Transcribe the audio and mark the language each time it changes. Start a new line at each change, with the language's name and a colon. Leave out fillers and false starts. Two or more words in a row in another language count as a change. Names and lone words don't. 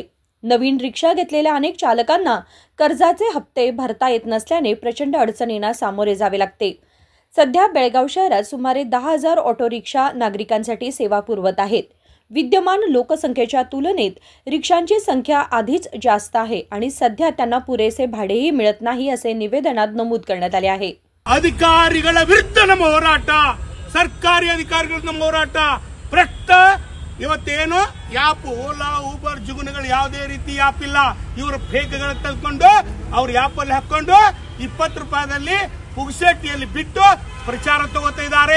Marathi: नवीन रिक्षा घेतलेल्या अनेक चालकांना कर्जाचे हप्ते भरता येत नसल्याने प्रचंड अडचणींना सामोरे जावे लागते। सध्या बेळगाव शहरात सुमारे 10,000 ऑटो रिक्षा नागरिकांसाठी सेवा पुरवत आहेत। विद्यमान लोकसंख्येच्या तुलनेत रिक्षांची संख्या आधीच जास्त आहे आणि सध्या त्यांना पुरेसे भाडेही मिळत नाही असे निवेदनात नमूद करण्यात आले आहे।
Kannada: ಅಧಿಕಾರಿಗಳ ವಿರುದ್ಧ ನಮ್ಮ ಹೋರಾಟ, ಸರ್ಕಾರಿ ಅಧಿಕಾರಿಗಳ ನಮ್ಮ ಹೋರಾಟ ಭ್ರಷ್ಟ ಇವತ್ತೇನು ಯಾಪ್ ಓಲಾ ಊಬರ್ ಜುಗುನಗಳು ಯಾವುದೇ ರೀತಿ ಯಾಪ್ ಇಲ್ಲ। ಇವರು ಫೇಕ್ಗಳ ತೆಗೆದುಕೊಂಡು ಅವ್ರ ಯಾಪ್ ಅಲ್ಲಿ ಹಾಕೊಂಡು 20 ರೂಪಾಯಿದಲ್ಲಿ ಪುಗ್ಸೆಟ್ಟಿಯಲ್ಲಿ ಬಿಟ್ಟು ಪ್ರಚಾರ ತಗೋತಾ ಇದ್ದಾರೆ।